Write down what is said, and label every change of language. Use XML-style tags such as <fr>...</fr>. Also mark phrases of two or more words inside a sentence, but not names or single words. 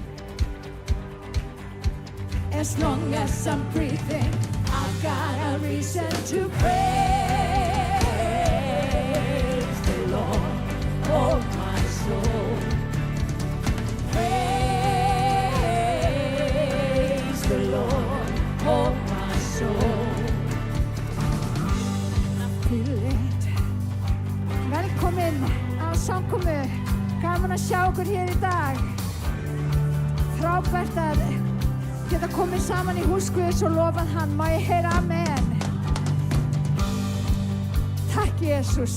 <en>As long as I'm breathing, I've got a reason to praise the Lord, oh my soul. Praise the Lord, oh my soul. I feel it.</en> <is>Velkomin á samkomu. Gaman að sjá okkur hér í dag. Frábært að geta komið saman í hús Guðs og lofað hann. Má ég heyra amen? Takk Jesús.</is>